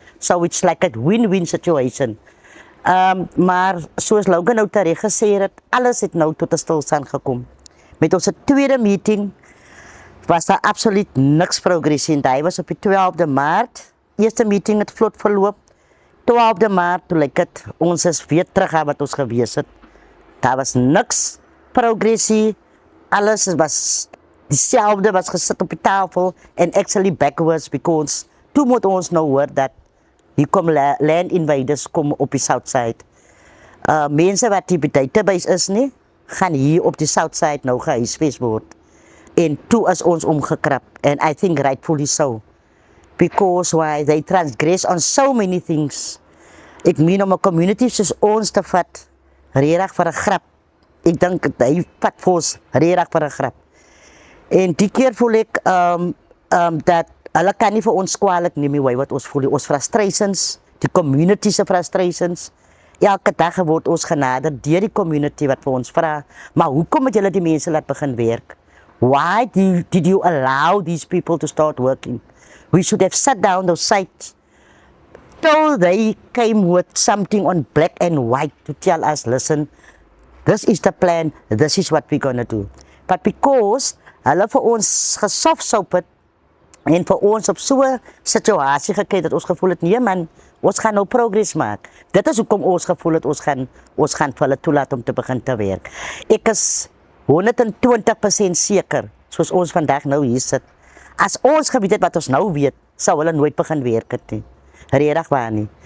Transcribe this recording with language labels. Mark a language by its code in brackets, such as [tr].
[en] So it's like a win-win situation. [af] Maar soos Logan nou terecht gesê het, alles het nou tot 'n stilstand gekom. Met onze tweede meeting was daar absoluut niks progress in. Hy was op die 12de Maart. Eerste meeting het vlot verloop. 12de Maart, toe lyk het, ons is weer terug aan wat ons gewees het. Daar was niks progressie. Alles was dieselfde, was gesit op die tafel, en [en] actually backwards, because [af] toe moet ons nou hoor dat hier kom land invaders kom op die south side. Mense wat die database is nie, gaan hier op die south side nou gehuisves word. En toe is ons omgekrap, [en] and I think rightfully so. Because why they transgress on so many things. [af] Ek meen om 'n community soos ons te vat, regtig vir 'n grap. Ek dink hy vat vir ons regtig vir 'n grap. En die keer voel ek dat hulle kan nie vir ons kwaadlik neem nie, wat ons voel, ons frustrations die community se frustrations. Elke dag word ons genader deur die community wat vir ons vra, maar hoekom het julle die mense laat begin werk? [en] Why did you allow these people to start working? We should have sat down those sites till they came with something on black and white to tell us, listen, this is the plan, this is what we're gonna do. But because [af] hulle vir ons gesoft-soap het en vir ons op so 'n situasie gekry dat ons gevoel het, nee man, ons gaan nou progress maak. Dit is hoekom ons gevoel het ons gaan vir hulle toelaat om te begin te werk. Ek is 120% seker, soos ons vandag nou hier sit, as ons geweet het wat ons nou weet, sou hulle nooit begin werk het nie. Regtig waar nie.